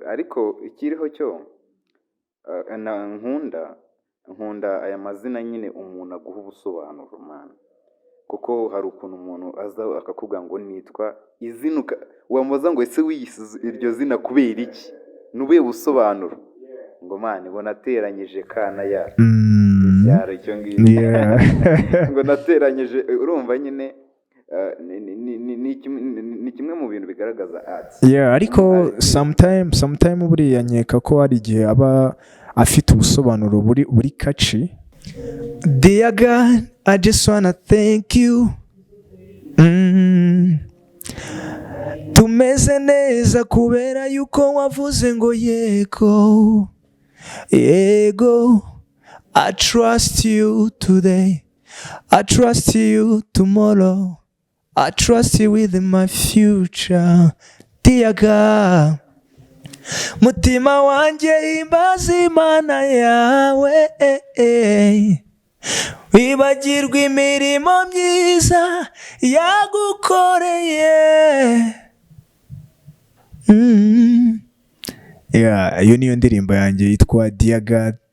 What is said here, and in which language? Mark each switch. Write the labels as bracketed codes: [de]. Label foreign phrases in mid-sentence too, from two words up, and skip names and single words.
[rw] Ariko ikiriho cyo nkunda aya mazina nyine umuntu aguha ubusobanuro man, kuko hari ukuntu umuntu aza akakubwira ngo nitwa izina, wamubaza ngo ese wiyisize iryo zina kubera iki, nubuye busobanuro, ngo man ngo nateranyije kana ya byaro icyo ngicyo ngo nateranyije. Urumva nyine ni kimwe mu bintu bigaragaza art. Ariko sometime buriya nkeka ko hari igihe aba afite ubusobanuro buri catchy. [en] Dear God, I just wanna thank you. [rw] Tumeze neza kubera yuko wavuze ngo yego. [en] I trust you today. I trust you tomorrow. I trust you with my future. Dear God, [rw] mutima wanjye himbaza imana yawe, wibagirwa imirimo myiza yagukoreye. Iyo niyo ndirimbo yanjye yitwa Dear God.